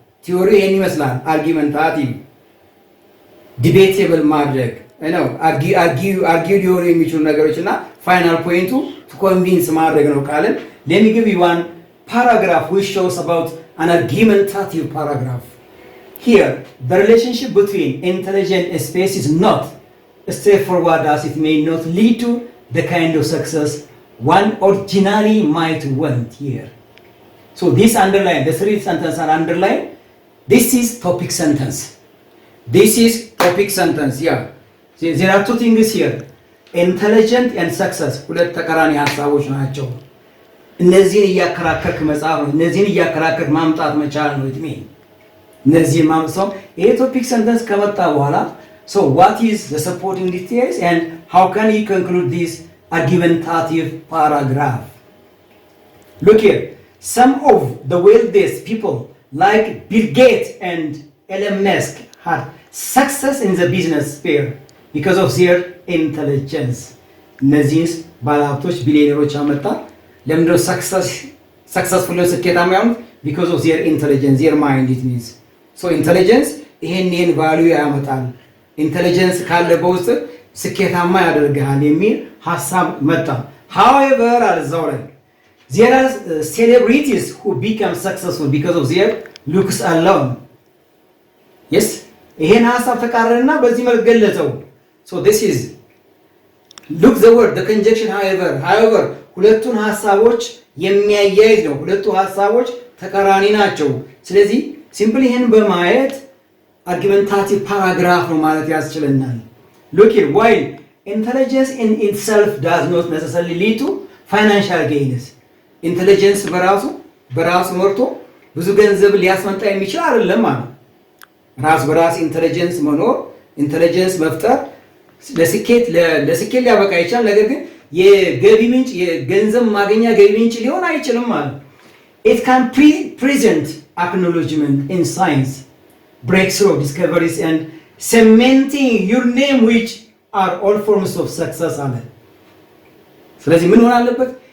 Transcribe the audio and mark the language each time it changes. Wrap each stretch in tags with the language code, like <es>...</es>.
<am>ቲዮሪ ይሄን ይመስላል። አርጊመንታቲቭ ዲቤቴብል ማድረግ ነው። አርጊው ሊሆኑ የሚችሉ ነገሮች እና ፋይናል ፖይንቱ to convince ማድረግ ነው ካለን</am> <en>let me give you one paragraph which shows about an argumentative paragraph. Here, the relationship between intelligent space is not straightforward as it may not lead to the kind of success one originally might want here. So this underline, the three sentences are underlined. This is topic sentence. This is topic sentence, yeah. See, there are two things here. Intelligent and success.</en> <am>ሁለት ተቃራኒ ሐሳቦች ናቸው። እነዚህን እያከራከርክ መጻፍ ነው። እነዚህን እያከራከርክ ማምጣት መቻል ነው። it mean እነዚህን ማምጣት ይሄ ቶፒክ ሰንተንስ ከመጣ በኋላ</am> <en>so what is the supporting details and how can you conclude this argumentative paragraph? Look here. Some of the wealthiest people like Bill Gates and Elon Musk had success in the business sphere because of their intelligence.</en> <am>እነዚህ ባለሀብቶች ቢሊዮነሮች አመጣ ለምንድነው successful ስኬታማ ያሉት?</am> <en>because of their intelligence, their mind it means. so intelligence</en> <am>ይሄን ቫልዩ ያመጣል። ኢንተለጀንስ ካለ በውስጥ ስኬታማ ያደርጋል የሚል ሐሳብ መጣ።</am> <en>however አልዛው ላይ there are celebrities who become successful because of their looks alone.</en> <am>yes ይሄን ሐሳብ ተቃረነና በዚህ መልኩ ገለጸው።</am> <en>so this is look the word the conjunction however</en> <am>ሁለቱን ሐሳቦች የሚያያይዝ ነው። ሁለቱ ሐሳቦች ተቃራኒ ናቸው። ስለዚህ ሲምፕሊ ይሄን በማየት argumentative paragraph ነው ማለት ያስችለናል።</am> <en>look here, while intelligence in itself does not necessarily lead to financial gains,</en> <am>ኢንተለጀንስ በራሱ መርቶ ብዙ ገንዘብ ሊያስመጣ የሚችል አይደለም ማለት። ራስ በራስ ኢንተለጀንስ መኖር ኢንተለጀንስ መፍጠር ለስኬት ሊያበቃ ይችላል። ነገር ግን የገቢ ምንጭ የገንዘብ ማግኛ ገቢ ምንጭ ሊሆን አይችልም ማለት።</am> <en>It can present acknowledgement in science, breakthrough discoveries and cementing your name which are all forms of success</en> <am>አለ። ስለዚህ ምን ሆነ አለበት?</am>